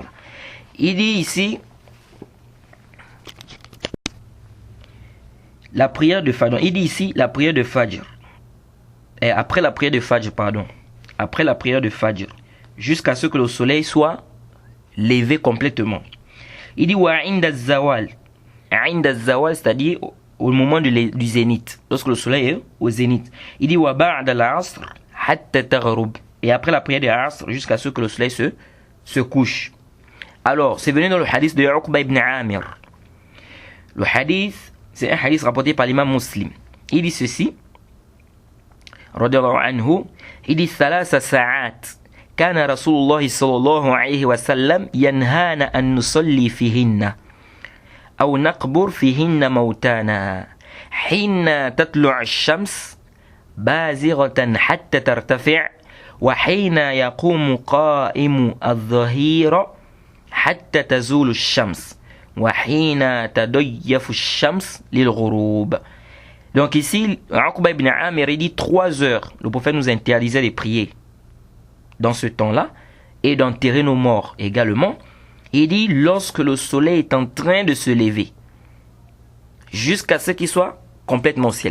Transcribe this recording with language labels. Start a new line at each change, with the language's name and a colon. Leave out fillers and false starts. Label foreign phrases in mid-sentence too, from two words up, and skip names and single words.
French: Il dit ici la prière de Fajr. Il dit ici la prière de Fajr. Et après la prière de Fajr, pardon. Après la prière de Fajr, jusqu'à ce que le soleil soit levé complètement. Il dit
Arabic: وعند الزوال. عند الزوال,
French: c'est-à-dire au moment du zénith, lorsque le soleil est au zénith. Il dit
Arabic: وبعد العصر حتى تغرب.
French: Et après la prière de l'Asr, jusqu'à ce que le soleil se couche. Alors, c'est venu dans le hadith de Uqba ibn Amir. Le hadith, c'est un hadith rapporté par l'imam Muslim. Il dit ceci,
Arabic: رضي الله عنه,
French: il dit
Arabic: ثلاث ساعات كان رسول الله صلى الله عليه وسلم ينهانا أن نصلي فيهن أو نقبر فيهن موتانا حين تطلع الشمس بازغة حتى ترتفع وحين يقوم قائم الظهير حتى تزول الشمس وحين تضيف الشمس للغروب.
French: Donc ici, Uqba ibn Amir dit 3 heures. Le prophète nous interdisait de prier dans ce temps-là et d'enterrer nos morts également. Il dit lorsque le soleil est en train de se lever, jusqu'à ce qu'il soit complètement au ciel.